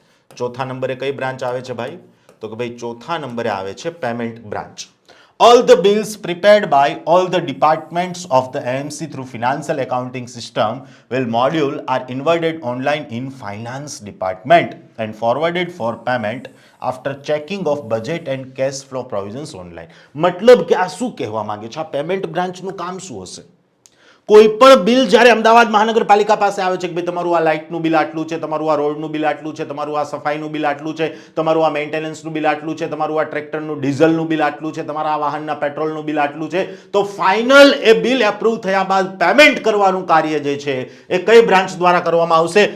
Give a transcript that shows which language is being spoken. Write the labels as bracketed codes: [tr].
[gu] ચોથા નંબરે કઈ બ્રાન્ચ આવે છે ભાઈ? તો કે ભાઈ ચોથા નંબરે આવે છે payment branch. [en] All the bills prepared by all the departments of the AMC through financial accounting system will module are inverted online in finance department and forwarded for payment after checking of budget and cash flow provisions online. [gu] મતલબ કે આ શું કહેવા માંગે છે? આ payment બ્રાન્ચનું કામ શું હશે? કોઈ પણ બિલ જ્યારે અમદાવાદ મહાનગરપાલિકા પાસે આવે છે કે ભાઈ તમારું આ લાઇટનું બિલ આટલું છે, તમારું આ રોડનું બિલ આટલું છે, તમારું આ સફાઈનું બિલ આટલું છે, તમારું આ મેન્ટેનન્સનું બિલ આટલું છે, તમારું આ ટ્રેક્ટરનું ડીઝલનું બિલ આટલું છે, તમારા આ વાહનના પેટ્રોલનું બિલ આટલું છે, તો ફાઇનલ એ બિલ એપ્રૂવ થયા બાદ પેમેન્ટ કરવાનું કાર્ય જે છે એ કઈ બ્રાન્ચ દ્વારા કરવામાં આવશે?